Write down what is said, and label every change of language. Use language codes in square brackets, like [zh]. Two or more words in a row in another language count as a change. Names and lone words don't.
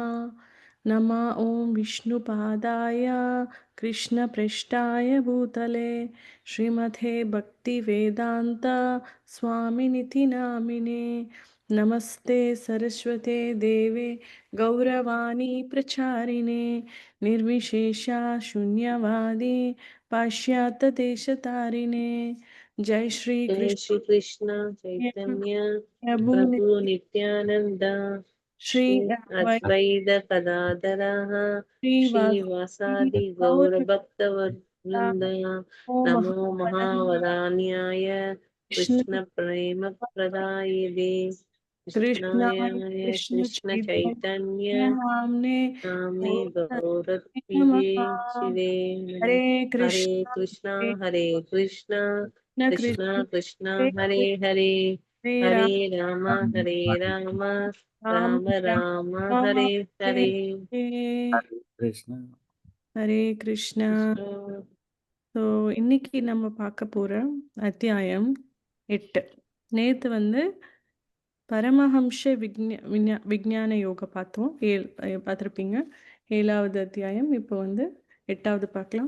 [sa] नमः ॐ विष्णुपादाय कृष्णपृष्ठाय भूतले श्रीमते भक्तिवेदान्त स्वामिनिति नामिने। नमस्ते सरस्वते देवे गौरवाणी प्रचारिणे निर्विशेषा शून्यवादी पाश्चात्य देशतारिणे। जय श्री जय कृष्ण श्री कृष्ण चैतन्य प्रभु प्रभु नित्यानंद श्री श्री वै अद्वैत गदाधरः श्रीवासुदेव श्रीवासादि गौर गौर भक्तवृंद ओ नमो महावदन्य महावदान्याय कृष्ण कृष्ण प्रेम प्रदायिदे कृष्णाय कृष्णाय कृष्ण कृष्ण चैतन्य चैतन्य नाम्ने नामे गौरवाणी गौरत्विदे नमः। शिवे हरे हरे कृष्ण कृष्णा हरे हरे कृष्णा कृष्णा कृष्ण कृष्णा हरे हरे हरे हरे हरे राम राम राम हरे राम राम राम राम राम हरे हरे हरे हरे। [ta] கிருஷ்ணா ஹரே கிருஷ்ணா. कृष्ण ஸோ இன்னைக்கு நம்ம பார்க்க போகிற அத்தியாயம் 8. நேற்று வந்து பரமஹம்ச விஞ்ஞான யோகா பார்த்தோம். பார்த்துருப்பீங்க. 7வது அத்தியாயம். இப்போ வந்து 8வது பார்க்கலாம்.